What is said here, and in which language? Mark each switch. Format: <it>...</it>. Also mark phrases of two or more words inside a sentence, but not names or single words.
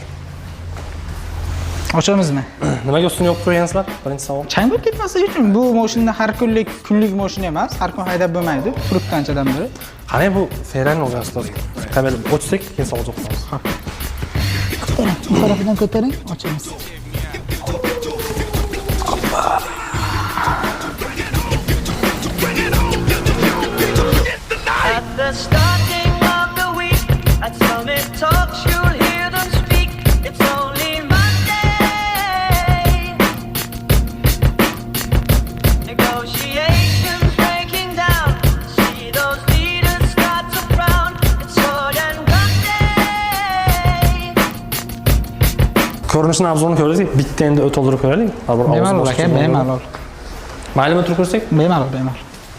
<uz>Ochamizmi? Nimaga ustini yopib qo'ygansizlar? Birinchi savol. Chang bo'lib ketmasligi uchun bu mashina har kunlik mashina emas, har kun haydab bo'lmaydi. Turib qanchadan beri. Qanday bu Ferrari'ni olgansiz hozir? Kamera o'tsak, keyin savol javob qilamiz. Bu tarafidan ko'taring, ochamiz.</uz> <en>At the starting of the week, at Summit Talks, you'll hear them speak. It's only Monday. Negotiations breaking down. See those leaders start to frown. It's sword and gun day.</en> <uz>Ko'rinishni obzorini ko'rdik. Bitta endi o't oldirib ko'raylik. Bemalol aka, bemalol. Maylimi turib ko'rsak? Bemalol.</uz>